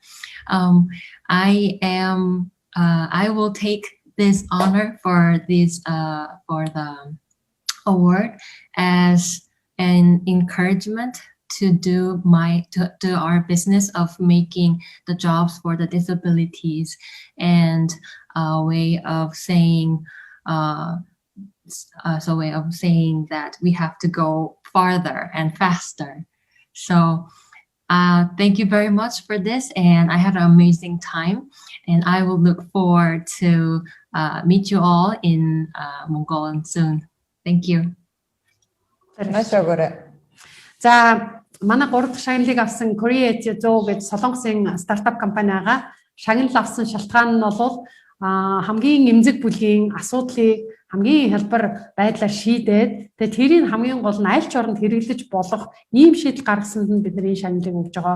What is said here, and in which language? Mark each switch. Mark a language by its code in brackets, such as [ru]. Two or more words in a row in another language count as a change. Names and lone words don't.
[en] I will take this honor for this for the award as an encouragement to do our business of making the jobs for the disabilities, and a way of saying that we have to go farther and faster. So thank you very much for this, and I had an amazing time, and I will look forward to meet you all in Mongolian soon. Thank you. [mn] За манай 3 дахь шагналыг авсан KITE гэж Солонгосын стартап компани байгаа. Шагнал авсан шалтгаан нь бол хамгийн эмзэг бүлгийн асуудлыг хамгийн хялбар байдлаар шийдээд тэгээ тэрийг хамгийн гол нь аль ч оронд хэрэглэж болох ийм шийдэл гаргасанд нь бидний шагналыг өгж байгаа.